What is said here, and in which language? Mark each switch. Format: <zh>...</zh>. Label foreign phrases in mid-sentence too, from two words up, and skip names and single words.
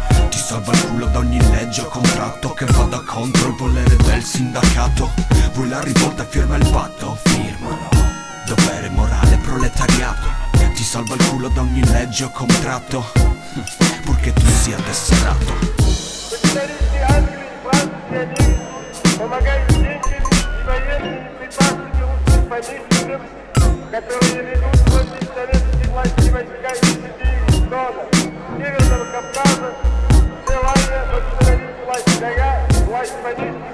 <it>Ti salva il culo da ogni legge o contratto che vada contro il volere del sindacato. Vuoi la rivolta firma il patto, firmalo. Dovere morale proletariato. Ti salva il culo da ogni legge o contratto, purché tu sia tesserato.</it> <ru>Которые ведут против советских властей войска и среди зона Северного Кавказа, желание восстановить власть царя, власть правительства.</ru>